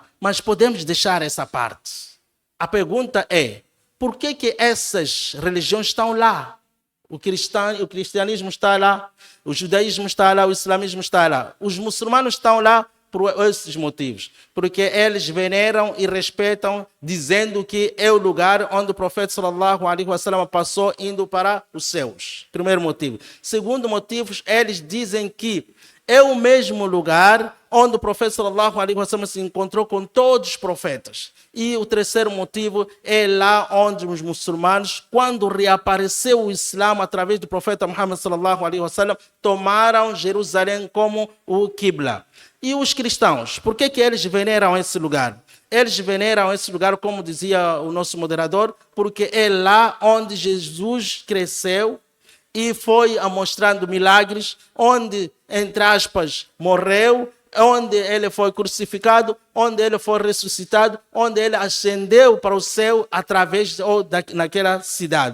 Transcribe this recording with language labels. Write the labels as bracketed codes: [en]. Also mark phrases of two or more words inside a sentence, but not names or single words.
[pt] Mas podemos deixar essa parte. A pergunta é: por que essas religiões estão lá? O cristianismo está lá, o judaísmo está lá, o islamismo está lá. Os muçulmanos estão lá por esses motivos. Porque eles veneram e respeitam, dizendo que é o lugar onde o profeta [ar] صلى الله عليه وسلم [pt] passou indo para os céus. Primeiro motivo. Segundo motivo, eles dizem que é o mesmo lugar onde o profeta [ar] صلى الله عليه وسلم [pt] se encontrou com todos os profetas. E o terceiro motivo é lá onde os muçulmanos, quando reapareceu o Islã através do profeta Muhammad [ar] صلى الله عليه وسلم, [pt] tomaram Jerusalém como o Qibla. E os cristãos, por que eles veneram esse lugar? Eles veneram esse lugar, como dizia o nosso moderador, porque é lá onde Jesus cresceu e foi mostrando milagres, onde, entre aspas, morreu, onde ele foi crucificado, onde ele foi ressuscitado, onde ele ascendeu para o céu através naquela cidade.